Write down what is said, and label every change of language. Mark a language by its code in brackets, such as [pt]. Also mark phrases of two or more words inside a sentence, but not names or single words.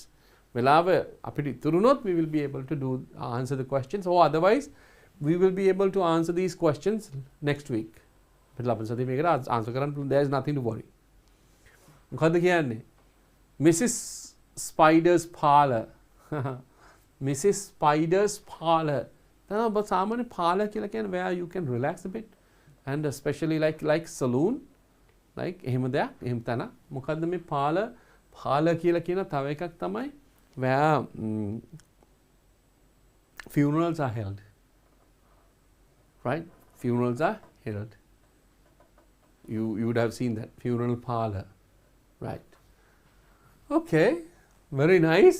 [si] වෙලාව අපිට ඉතුරුනොත් [en] we will be able to answer the questions, or otherwise we will be able to answer these questions next week. [si] අපිට ලබන සතියේ මේකට answer කරන්න පුළුවන්. [en] there is nothing to worry. [si] මොකද්ද කියන්නේ? [en] Mrs. Spider's parlor. Mrs. Spider's parlor. But [si] සාමාන්‍ය parlor කියලා කියන්නේ [en] where you can relax a bit, and especially like saloon, like [si] එහෙම දෙයක්, එහෙම තැන. මොකද්ද මේ parlor කියලා කියන තව එකක් තමයි [en] where funerals are held. Right? Funerals are held. You would have seen that funeral parlor. Right. Okay. Very nice.